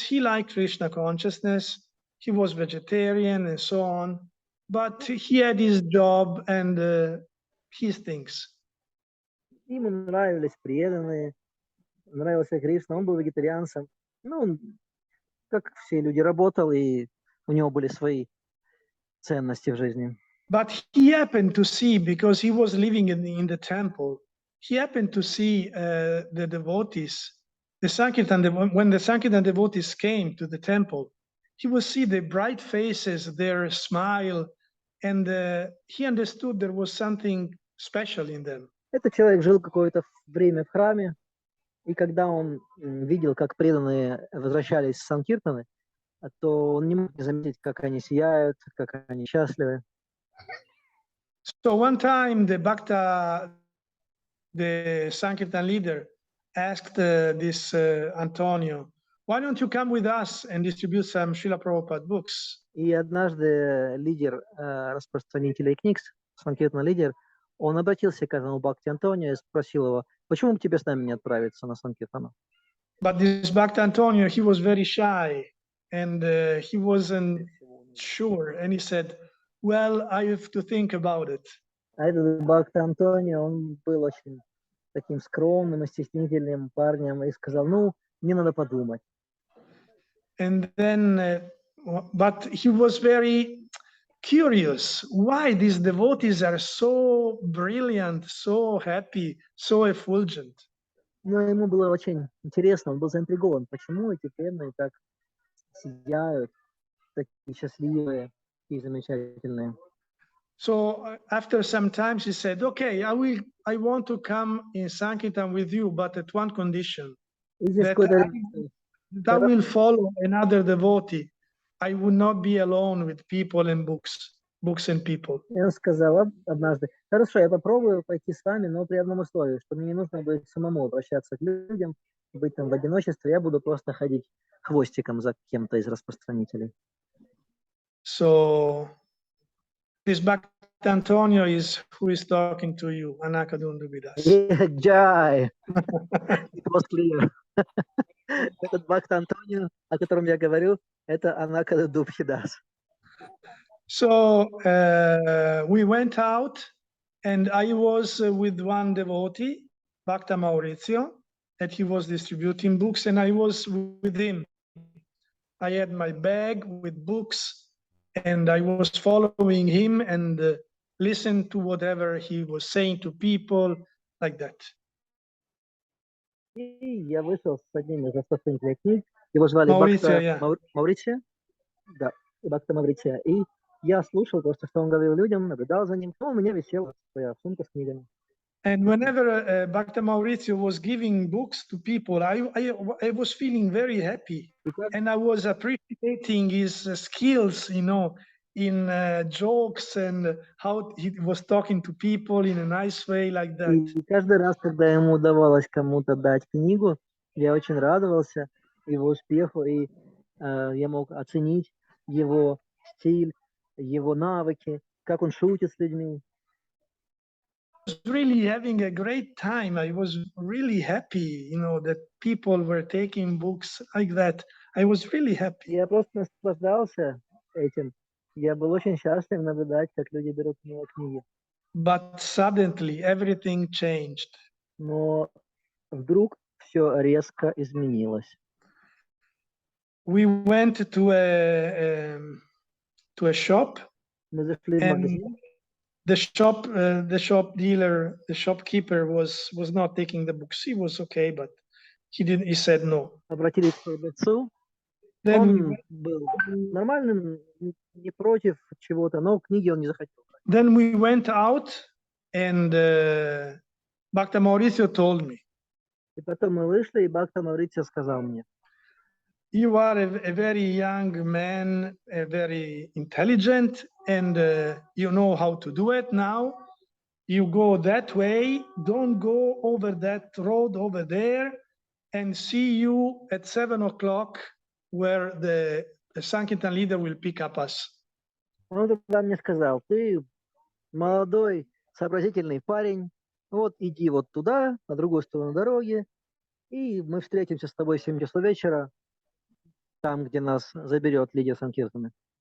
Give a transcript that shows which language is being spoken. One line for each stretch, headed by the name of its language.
English: He liked Krishna consciousness. He was vegetarian and so on. But he had his job and his things.
Russian: Ему нравились преданные, нравился Кришна, он был вегетарианцем. Ну, он, как все люди, работал, и у него были свои ценности в жизни.
English: But he happened to see, because he was living in the temple, he happened to see the devotees, the Sankirtan, when the Sankirtan devotees came to the temple, he would see the bright faces, their smile, and he understood there was something special in them.
Russian: Этот человек жил какое-то время в храме, и когда он видел, как преданные возвращались с Санкиртаны, то он не мог не заметить, как они сияют, как они счастливы.
English: So one time the Bhakta, the Sankirtan leader, asked this Antonio, why don't you come with us and distribute some Srila Prabhupada books?
Russian: И однажды лидер распространителей книг, Санкиртан лидер, он обратился к этому Бхакти Антонию и спросил его, почему бы тебе с нами не отправиться на Санкиртану?
English: But this Bhakta Antonio, he was very shy and he wasn't sure. And he said, well, I have to think about it.
Russian: А этот Бхакта Антонио, он был очень таким скромным и стеснительным парнем и сказал, ну, мне надо подумать.
English: And then, but he was very curious why these devotees are so brilliant, so happy, so effulgent.
Russian: Но ему было очень интересно, он был заинтригован, почему эти преданные так сияют, такие счастливые и замечательные.
English: So after some time, she said, "Okay, I want to come in Sankirtan with you, but at one condition:
Russian: И здесь
English: that
Russian: какой-то
English: I will follow another devotee. I will not be alone with people and books and people."
Russian: И он сказал однажды, хорошо, я попробую пойти с вами, но при одном условии, что мне не нужно будет самому обращаться к людям, быть там в одиночестве, я буду просто ходить хвостиком за кем-то из распространителей.
English: So this Bhakta Antonio is who is talking to you, Anakadundubhi. Джай! It was clear.
Russian: Этот Бхакта Антонио, о котором я говорю, это Анакадundubhi Das.
English: So we went out, and I was with one devotee, Bhakta Maurizio, that he was distributing books, and I was with him. I had my bag with books, and I was following him and listened to whatever he was saying to people, like that.
Russian: И я вышел с одним из распространителей книг, его звали Маурицио, Бхакта Маурицио, да, Бхакта Маурицио, и я слушал то, что он говорил людям, наблюдал за ним, у меня висела своя сумка с книгами.
English: And whenever Bhakta Maurizio was giving books to people, I was feeling very happy. And I was appreciating his skills, in jokes and how he was talking to people in a nice way, like that.
Russian: И каждый раз, когда ему удавалось кому-то дать книгу, я очень радовался его успеху, и я мог оценить его стиль, его навыки, как он шутит с людьми.
English: I was really having a great time. I was really happy, that people were taking books like that. I was really happy.
Russian: Я просто наслаждался этим. Я был очень счастлив наблюдать, как люди берут у него книги.
English: But suddenly everything changed.
Russian: Но вдруг все резко изменилось.
English: We went to a shop.
Russian: Мы зашли в магазин.
English: The shop dealer, the shopkeeper was not taking the books. He was okay, but he said no.
Russian: Обратились к продавцу.
English: Then
Russian: Он был нормальным, не против чего-то, но книги он не захотел.
English: Then we went out, and Bhakta Maurizio told me.
Russian: И потом мы вышли, и Бхакта Маурицио сказал мне:
English: You are a very young man, very intelligent, and you know how to do it now. You go that way, don't go over that road over there, and see you at 7 o'clock where the Sankirtan leader will pick up us.
Russian: Он тогда мне сказал: ты молодой, сообразительный парень, вот иди вот туда, на другую сторону дороги, и мы встретимся с тобой в 7 часов вечера, там, где нас заберет лидер Санкиртана.